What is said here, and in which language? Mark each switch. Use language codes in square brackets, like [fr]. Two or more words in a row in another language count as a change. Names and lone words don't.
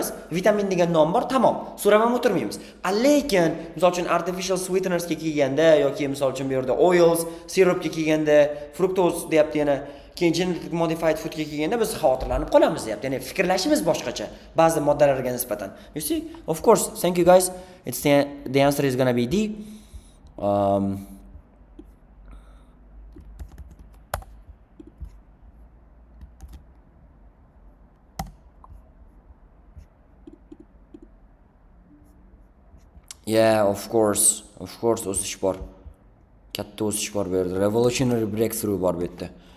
[uz] Vitamin degan nom bor, tamom. So'ramam o'tirmaymiz. Lekin misol uchun [en] artificial sweeteners [uz] ga kelganda yoki misol uchun bu yerda oils, sirupga kelganda, fructose deyapti yana keyin [en] genetic modified [uz] foodga kelganda biz xavotirlanib qolamiz deyapti. Ya'ni fikrlashimiz boshqacha ba'zi moddalarga nisbatan. [en] You see? Of course, thank you guys. It's the answer is going to be D. Yeah, of course, [uz] o'sish bor. Katta o'sish bor bu yerda. [en] Revolutionary breakthrough [uz] bor bu yerda.